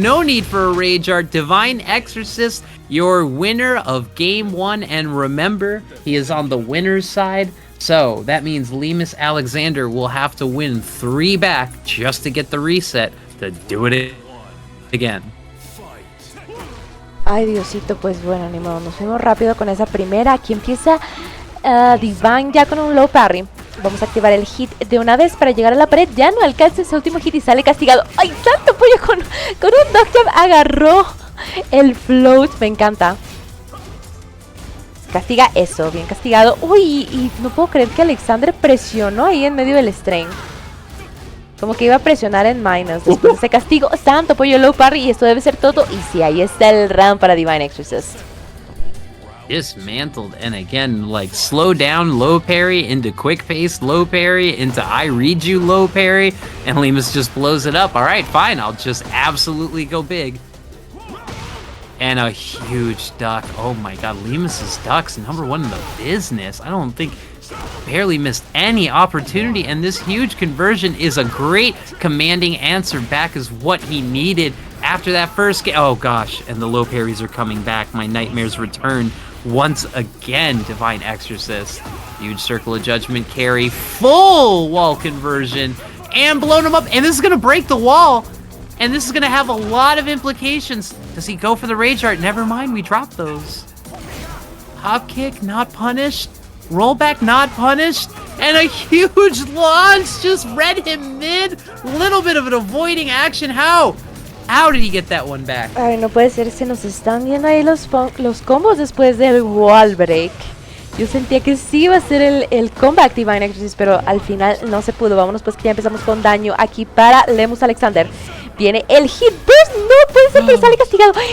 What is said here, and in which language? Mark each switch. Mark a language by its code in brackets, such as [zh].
[en] No need for a rage art. Divine Exorcist, your winner of game 1. And remember, he is on the winner's side. So that means Lemus Alexander will have to win 3 back just to get the reset to do it again. [es] Ay Diosito, pues bueno, ni modo, nos fuimos rápido con esa primera. Aquí empieza Divine ya con un low parry. Vamos a activar el hit de una vez para llegar a la pared. Ya no alcanza ese último hit y sale castigado. ¡Ay, Santo Pollo! Con un dog jab agarró el float. Me encanta. Castiga eso, bien castigado. Uy, y no puedo creer que Alexander presionó ahí en medio del strain. Como que iba a presionar en minus. Después de ese castigo, Santo Pollo low parry. Y esto debe ser todo. Y sí, ahí está el round para Divine Exorcist. [en] Dismantled, and again, like slow down low parry into quick pace low parry into I read you low parry, and Lemus just blows it up. All right, fine, I'll just absolutely go big. And a huge duck. Oh my god, Lemus's ducks #1 in the business. I don't think barely missed any opportunity, and this huge conversion is a great commanding answer back is what he needed after that first game. Oh gosh, and the low parries are coming back. My nightmares return once again. Divine Exorcist, huge Circle of Judgment carry, full wall conversion, and blown him up. And this is gonna break the wall, and this is gonna have a lot of implications. Does he go for the rage art? Never mind, we dropped those. Hop kick, not punished. Rollback, not punished. And a huge launch just read him mid. Little bit of an avoiding action. How did he get that one back? [es] Ay, no puede ser, se nos están viendo ahí los combos después del wall break. Yo sentía que sí iba a ser el comeback Divine Exorcist, pero al final no se pudo. Vámonos pues que ya empezamos con daño aquí para Lemus Alexander. Viene el hit burst, no puede ser, pero sale castigado.